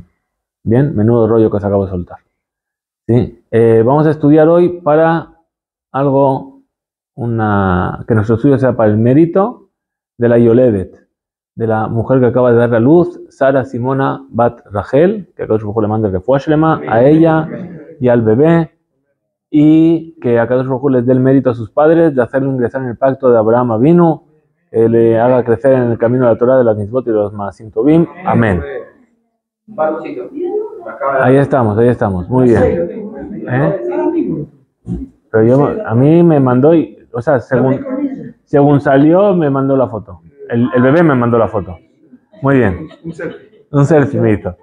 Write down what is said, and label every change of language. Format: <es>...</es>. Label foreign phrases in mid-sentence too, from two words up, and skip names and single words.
<es>Bien, menudo rollo que os acabo de soltar. ¿Sí? Vamos a estudiar hoy para algo, que nuestro estudio sea para el mérito de la Yoledet, de la mujer que acaba de dar a luz, Sara Simona Bat Rachel, que</es> <he>הקדוש ברוך הוא</he> <es>le mande</es> <he>רפואה שלמה</he> <es>a ella y al bebé, y que</es> <he>הקדוש ברוך הוא</he> <es>les dé el mérito a sus padres de hacerlo ingresar en el pacto de Abraham Avinu, que le haga crecer en el camino de la Torah, de las mitzvot y de los</es> <he>מעשים טובים.</he> <es>Amén. Ahí estamos, muy bien. Pero a mí me mandó, o sea, según salió, me mandó la foto. El bebé me mandó la foto. Muy bien. Un selfie me hizo.</es>